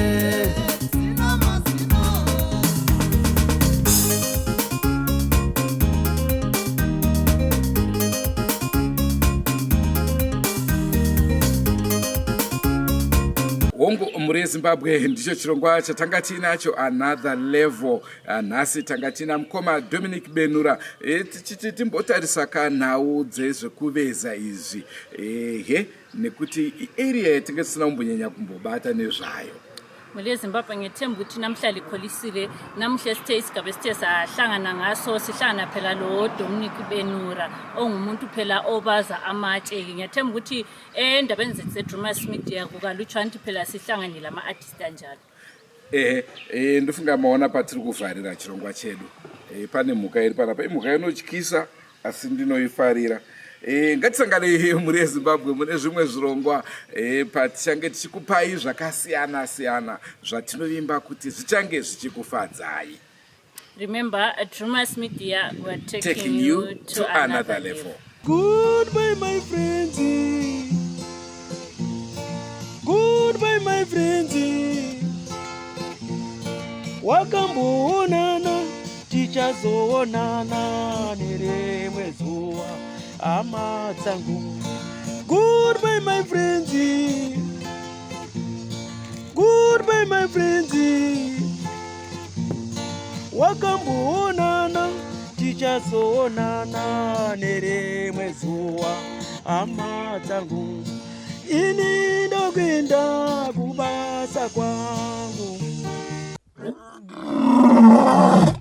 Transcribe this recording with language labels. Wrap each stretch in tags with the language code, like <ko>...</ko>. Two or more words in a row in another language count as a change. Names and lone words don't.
<sn>hongu muri Zimbabwe ndicho chirongwa chatanga tinacho</sn> <en>another level.</en> <sn>Nhasi tanga tina mukoma Dominic Benhura tichiti timbotarisa kanhau dzezvekuveza izvi nekuti area yatinge tisina kumbonyanya kumbobata nezvayo</sn> <nd>muri Zimbabwe ngethemba ukuthi namhla likholisile namuhle sithe sigabe sithe sahlangana ngaso sihlangana phela lo Dominic Benhura ongumuntu phela obaza amatshe ngethemba ukuthi endabeni zethu Drewmas media kukalutshwana phela sihlanganile ama artists kanjalo</nd> <sn>ndofunga maona patiri kuvarira chirongwa chedu pane mhuka iri panapa imhuka inotyisa asi ndinoifarira ngatisangane muri Zimbabwe mune zvimwe zvirongwa patichange tichikupai zvakasiyana siyana zvatinovimba kuti zvichange zvichikufadzai.</sn> <en>Remember, at Drewmas Media, we're taking you to another level. Goodbye my friends, goodbye my friends,</en> <sn>wakamboonana tichazoonana nerimwe zuva hama dzangu.</sn> <en>Goodbye my friends, goodbye my friends,</en> <sn>wakamboonana tichazoonana nerimwe zuva hama dzangu. Ini ndokwenda kubasa kwangu.</sn>